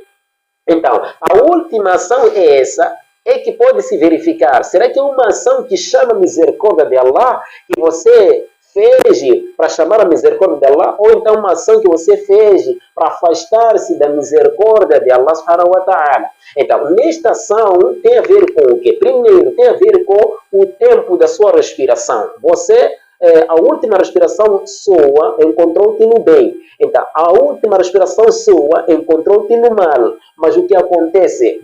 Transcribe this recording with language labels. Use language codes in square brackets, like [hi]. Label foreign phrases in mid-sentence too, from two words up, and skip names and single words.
[pt] Então, a última ação é essa, é que pode se verificar. Será que é uma ação que chama a misericórdia de Allah, que você fez para chamar a misericórdia de Allah, ou então uma ação que você fez para afastar-se da misericórdia de Allah [ar] سبحانه وتعالى? [pt] Então, nesta ação tem a ver com o quê? Primeiro, tem a ver com o tempo da sua respiração. Você a última respiração sua encontrou-te no bem. Então, a última respiração sua encontrou-te no mal. Mas o que acontece?